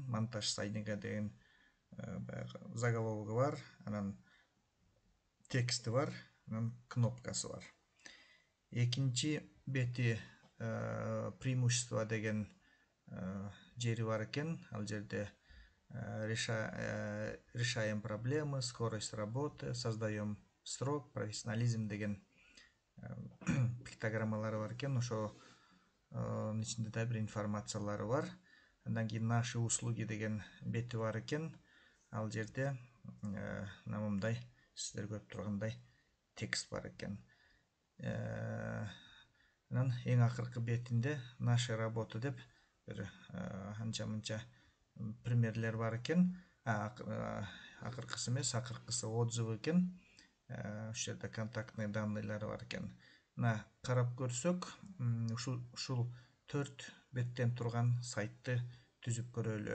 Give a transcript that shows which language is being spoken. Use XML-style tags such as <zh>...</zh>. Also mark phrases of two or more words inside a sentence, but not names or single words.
<ru>Монтаж сайдинга</ru> <ky>деген заголовогу бар, анан тексти бар, анан кнопкасы бар. Экинчи бети преимущества деген жери бар экен. Ал жерде</ky> <ru>решаем проблемы, скорость работы, создаем срок, профессионализм</ru> <ky>деген пиктограммалары бар экен. Ошонун ичинде да бир информациялары бар. Андан кийин</ky> <ru>наши услуги</ru> <ky>деген бети бар экен. Ал жерде мындай сиздер көрүп тургандай текст бар экен. Анан эң акыркы бетинде</ky> <ru>наши работы</ru> <ky>деп бир анча-мынча примерлер бар экен. Акыркысы эмес, акыркысы отзывы экен. Ушул жерде</ky> <ru>контактный данныйлары</ru> <ky>бар экен. Мына карап көрсөк, ушул 4 беттен турган сайтты түзүп көрөлү.</ky>